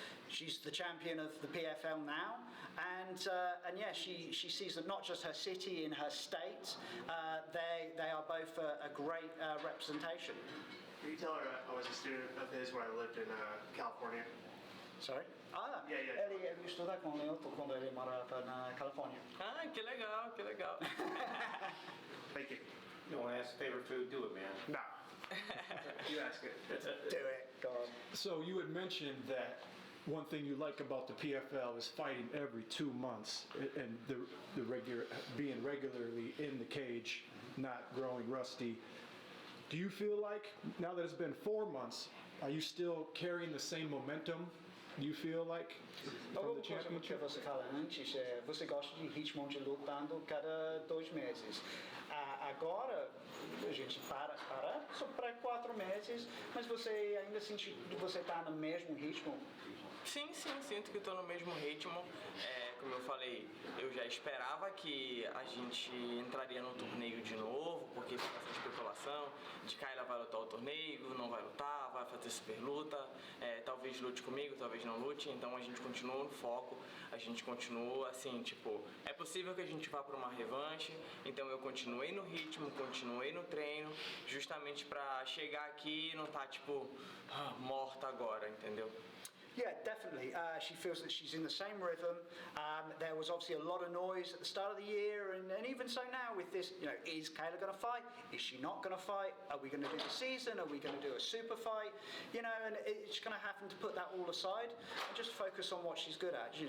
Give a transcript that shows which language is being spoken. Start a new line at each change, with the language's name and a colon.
English: She's the champion of the PFL now, and yeah, she sees that not just her city and her state, they are both a great representation. Can you tell her I was a student of his when I lived in California? Sorry? Yeah.
Portuguese: Ele estuda com Lyoto quando ele morava na Califórnia. Que legal, que legal.
English: Thank you. You want to ask favorite food? Do it, man. No. You ask it. Do it, go on. So you had mentioned that one thing you like about the PFL is fighting every 2 months and the being regularly in the cage, not growing rusty. Do you feel like now that it's been 4 months, are you still carrying the same momentum? Do you feel like from the championship?
Portuguese: Você fala antes, você gosta de ritmo de lutando cada 2 meses. Agora a gente para só para 4 meses, mas você ainda sente que você está no mesmo ritmo? Sim, sinto que estou no mesmo ritmo. Como eu falei, eu já esperava que a gente entraria no torneio de novo, porque fica essa especulação de Kayla vai lutar o torneio, não vai lutar, vai fazer super luta, talvez lute comigo, talvez não lute, então a gente continua no foco, a gente continua assim, tipo, é possível que a gente vá para uma revanche, então eu continuei no ritmo, continuei no treino, justamente para chegar aqui e não estar, tipo, morta agora, entendeu?
English: Yeah, definitely. She feels that she's in the same rhythm. There was obviously a lot of noise at the start of the year, and even so now with this, is Kayla going to fight? Is she not going to fight? Are we going to do the season? Are we going to do a super fight? And it's going to happen to put that all aside and just focus on what she's good at.